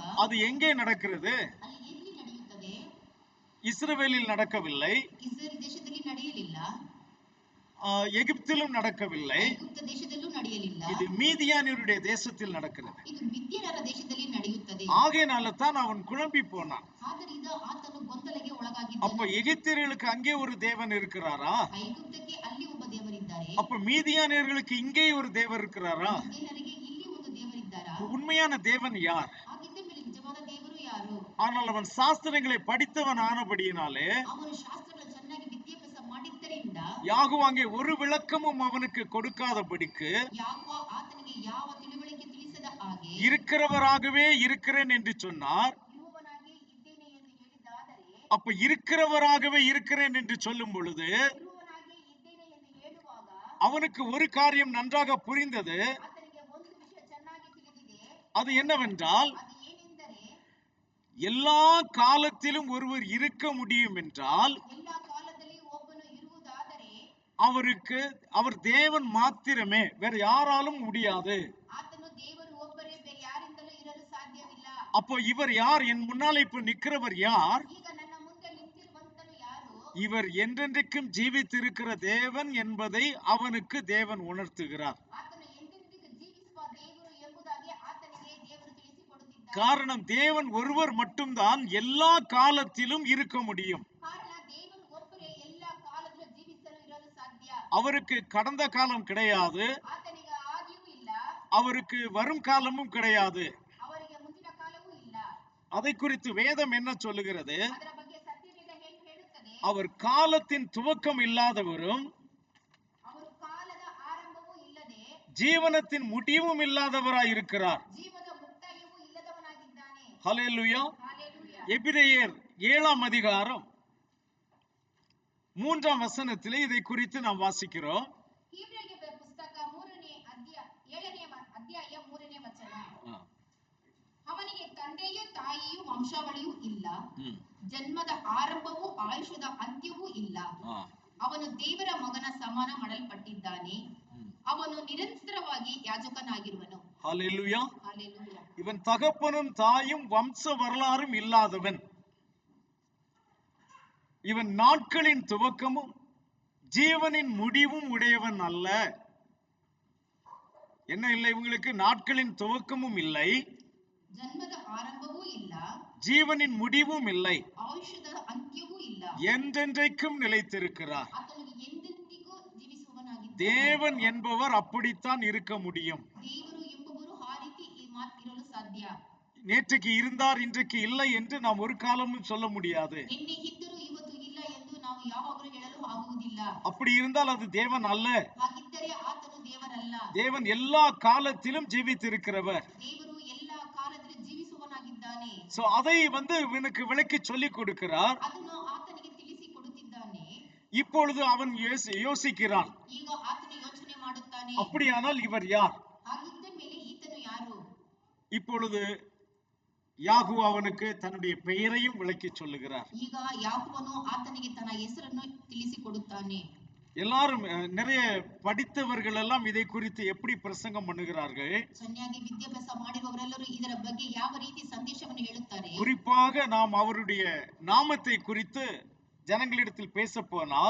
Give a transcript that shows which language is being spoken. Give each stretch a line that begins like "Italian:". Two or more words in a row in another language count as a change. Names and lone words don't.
Tamil: அது எங்கே நடக்கிறது?
Kannada: ಅಲ್ಲಿ ಎಲ್ಲಿ ನಡೆಯುತ್ತದೆ?
Tamil: இஸ்ரவேலில் நடக்கவில்லை,
Kannada: ಇಸ್ರೇಲ್ ದೇಶದಲ್ಲಿ ನಡೆಯಲಿಲ್ಲ,
Tamil: எகிப்திலும் நடக்கவில்லை,
Kannada: ಐಗುಪ್ತ ದೇಶದಲ್ಲೂ ನಡೆಯಲಿಲ್ಲ,
Tamil: இது மீதியானியருடைய தேசத்தில் நடக்கிறது.
Kannada: ಇದು ಮಿದ್ಯಾನರ ದೇಶದಲ್ಲಿ ನಡೆಯುತ್ತದೆ.
Tamil: ஆகையினால தான் அவன் குழம்பி போனான்.
Kannada: ಆದ್ದರಿಂದ ಆತನು ಗೊಂದಲಕ್ಕೆ
Tamil: அப்ப
Kannada: ಒಳಗಾಗಿದ್ದನು.
Tamil: எகிப்தியர்களுக்கு அங்கே ஒரு தேவன் இருக்கிறாரா?
Kannada: ಐಗುಪ್ತಕ್ಕೆ ಅಲ್ಲಿ ಒಬ್ಬ ದೇವರಿದ್ದಾರೆ,
Tamil: அப்ப மீதியானியர்களுக்கு இங்கே ஒரு தேவர் இருக்கிறாரா?
Kannada: ಮಿದ್ಯಾನರಿಗೆ ಇಲ್ಲಿ ಒಂದು ದೇವರಿದ್ದಾರಾ?
Tamil: உண்மையான தேவன் யார்?
Kannada: ಹಾಗಿದ್ದ ಮೇಲೆ ನಿಜವಾದ ದೇವರು ಯಾರು?
Tamil: ஆனால் அவன் சாஸ்திரங்களை படித்தவன் ஆனபடியினாலே
Kannada: ಅವನು ಶಾಸ್ತ್ರಗಳನ್ನು ಚೆನ್ನಾಗಿ ವಿದ್ಯಾಭ್ಯಾಸ ಮಾಡಿದ್ದರಿಂದ
Tamil: யாகோவா அங்கே ஒரு விளக்கமும் அவனுக்கு கொடுக்காதபடிக்கு
Kannada: ಯಾಕೋವ ಆತನಿಗೆ ಯಾವ ತಿಳುವಳಿಕೆ ತಿಳಿಸದ ಹಾಗೆ
Tamil: இருக்கிறவராகவே இருக்கிறேன் என்று சொன்னார்.
Kannada: ಇರುವವನಾಗಿ ಇದ್ದೇನೆ ಎಂದು ಹೇಳಿದಾದರೆ,
Tamil: அப்ப இருக்கிறவராகவே இருக்கிறேன் என்று சொல்லும் பொழுது
Kannada: ಇರುವವನಾಗಿ ಇದ್ದೇನೆ ಎಂದು ಹೇಳುವಾಗ
Tamil: அவனுக்கு ஒரு காரியம் நன்றாக புரிந்தது.
Kannada: ಆತನಿಗೆ ಒಂದು ವಿಷಯ ಚೆನ್ನಾಗಿ ತಿಳಿದಿದೆ.
Tamil: அது என்னவென்றால்,
Kannada: ಅದು ಏನೆಂದರೆ,
Tamil: எல்லா காலத்திலும் ஒருவர் இருக்க முடியும் என்றால்
Kannada: ಎಲ್ಲಾ ಕಾಲದಲ್ಲಿ ಒಬ್ಬನು ಇರುವುದಾದರೆ
Tamil: அவர் தேவன் மாத்திரமே, வேற யாராலும் முடியாது.
Kannada: ಆತನು ದೇವರು ಒಬ್ಬರೇ, ಬೇರೆ ಯಾರಿಂದಲೂ ಇರಲು ಸಾಧ್ಯವಿಲ್ಲ.
Tamil: அப்போ இவர் யார்? என் முன்னால் இப்ப நிக்கிறவர் யார்?
Kannada: ಈಗ ನನ್ನ ಮುಂದೆ ನಿಂತಿರುವಂತನು ಯಾರು?
Tamil: இவர் என்றென்றைக்கும் ஜீவித்திருக்கிற தேவன் என்பதை அவனுக்கு தேவன் உணர்த்துகிறார்.
Kannada: ಆತನು ಎಂದೆಂದಿಗೂ ಜೀವಿಸುವ ದೇವರು ಎಂಬುದಾಗಿ ಆತನಿಗೆ ದೇವರು ತಿಳಿಸಿಕೊಡುತ್ತಿದ್ದಾನೆ.
Tamil: காரணம், தேவன் ஒருவர் மட்டும்தான் எல்லா காலத்திலும் இருக்க முடியும்.
Kannada: ಕಾರಣ ದೇವರು ಒಬ್ಬರೇ ಎಲ್ಲಾ ಕಾಲದಲ್ಲೂ ಜೀವಿಸಲು ಇರಲು ಸಾಧ್ಯ.
Tamil: அவருக்கு கடந்த காலம் கிடையாது,
Kannada: ಆತನಿಗೆ ಆದಿಯೂ ಇಲ್ಲ,
Tamil: அவருக்கு வரும் காலமும் கிடையாது.
Kannada: ಅವರಿಗೆ ಮುಂದಿನ ಕಾಲವೂ ಇಲ್ಲ.
Tamil: அதை குறித்து வேதம் என்ன சொல்லுகிறது?
Kannada: ಅದರ ಬಗ್ಗೆ ಸತ್ಯವೇದ ಹೇಳುತ್ತದೆ,
Tamil: அவர் காலத்தின் துவக்கம் இல்லாதவரும்
Kannada: ಅವರು ಕಾಲದ ಆರಂಭವೂ ಇಲ್ಲದೆ
Tamil: ஜீவனத்தின் முடிவும் இல்லாதவராய் இருக்கிறார்.
Kannada: ಜೀವದ ಮುಕ್ತಾಯವೂ ಇಲ್ಲದವನಾಗಿದ್ದಾನೆ.
Tamil: ஹல்லேலூயா.
Kannada: ಹಲ್ಲೆಲೂಯಾ.
Tamil: எபிரேயர் 7ஆம் அதிகாரம் 3ஆம் வசனத்திலே இதை குறித்து நாம் வாசிக்கிறோம்.
Kannada: ಹೀಬ್ರಿಯರಿಗೆ ಪುಸ್ತಕ 7ನೇ ಅಧ್ಯಾಯ 3ನೇ ವಚನ. ಅವನಿಗೆ ತಂದೆಯೂ ತಾಯಿಯೂ ವಂಶಾವಳಿಯೂ ಇಲ್ಲ, ಹ್ಮ್ ಜನ್ಮದ ಆರಂಭವೂ ಆಯುಷ್ಯದ ಅಂತ್ಯವೂ ಇಲ್ಲ. ಆ, ಅವನು ದೇವರ ಮಗನ ಸಮಾನ ಮಾಡಲ್ಪಟ್ಟಿದ್ದಾನೆ. ಅವನು ನಿರಂತರವಾಗಿ ಯಾಜಕನಾಗಿರುವನು.
Tamil: ஹல்லேலூயா. ஹல்லேலூயா. இவன் தகப்பனும் தாயும் வம்ச வரலாறும் இல்லாதவன். இவன் நாட்களின் துவக்கமும் ஜீவனின் முடிவும் உடையவன் அல்ல. என்ன இல்லை இவங்களுக்கு? நாட்களின் துவக்கமும் இல்லை,
Kannada: ಜನ್ಮದ ಆರಂಭವೂ ಇಲ್ಲ,
Tamil: ஜீவனின் முடிவும் இல்லை,
Kannada: ಆಯುಷ್ಯದ ಅಂತ್ಯವೂ ಇಲ್ಲ.
Tamil: என்றென்றைக்கும் நிலைத்திருக்கிறார்.
Kannada: ಆತನು ಎಂದೆಂದಿಗೂ ಜೀವಿಸುವವನಾಗಿದ್ದಾನೆ.
Tamil: தேவன் என்பவர் அப்படித்தான் இருக்க முடியும்.
Kannada: ದೇವರು ಎಂಬುವರು ಆ ರೀತಿ ಇರಲು ಸಾಧ್ಯ.
Tamil: நேற்றுக்கு இருந்தார் இன்றைக்கு இல்லை என்று நாம் ஒரு காலமும் சொல்ல முடியாது.
Kannada: ನಿನ್ನೆ ಇದ್ದರೂ ಇವತ್ತು ಇಲ್ಲ ಎಂದು ನಾವು ಯಾವಾಗಲೂ ಹೇಳಲು ಆಗುವುದಿಲ್ಲ.
Tamil: அப்படி இருந்தால் அது தேவன் அல்ல.
Kannada: ಹಾಗಿದ್ದರೆ ಆತನು ದೇವರಲ್ಲ.
Tamil: தேவன் எல்லா காலத்திலும் ஜீவித்திருக்கிறவர்.
Kannada: ದೇವರು ಎಲ್ಲಾ ಕಾಲದಲ್ಲಿ ಜೀವಿಸುವವನಾಗಿದ್ದಾನೆ.
Tamil: சோ அதை இவனுக்கு விளக்கி சொல்லி கொடுக்கிறார்.
Kannada: ಅದನ್ನು ಆತನಿಗೆ ತಿಳಿಸಿ ಕೊಡುತ್ತಿದ್ದಾನೆ.
Tamil: இப்பொழுது அவன் யோசிக்கிறான்,
Kannada: ಈಗ ಆತನು ಯೋಚನೆ ಮಾಡುತ್ತಾನೆ,
Tamil: அப்படியானால் இவர் யார்?
Kannada: ಹಾಗಿದ್ದ ಮೇಲೆ ಈತನು ಯಾರು?
Tamil: இப்பொழுது யாகு அவனுக்கு தன்னுடைய பெயரையும் விளக்கி சொல்லுகிறார்.
Kannada: ಈಗ ಯಾಕೋಬನು ಆತನಿಗೆ ತನ್ನ ಹೆಸರನ್ನು ತಿಳಿಸಿ ಕೊಡುತ್ತಾನೆ.
Tamil: எல்லாரும் நிறைய படித்தவர்கள் எல்லாம் இதை குறித்து எப்படி பிரசங்கம் பண்ணுகிறார்கள்?
Kannada: ಚೆನ್ನಾಗಿ ವಿದ್ಯಾಭ್ಯಾಸ ಮಾಡಿರುವವರೆಲ್ಲರೂ ಇದರ ಬಗ್ಗೆ ಯಾವ ರೀತಿ ಸಂದೇಶವನ್ನು ಹೇಳುತ್ತಾರೆ?
Tamil: குறிப்பாக நாம் அவருடைய நாமத்தை குறித்து ஜனங்களிடத்தில் பேச போனால்,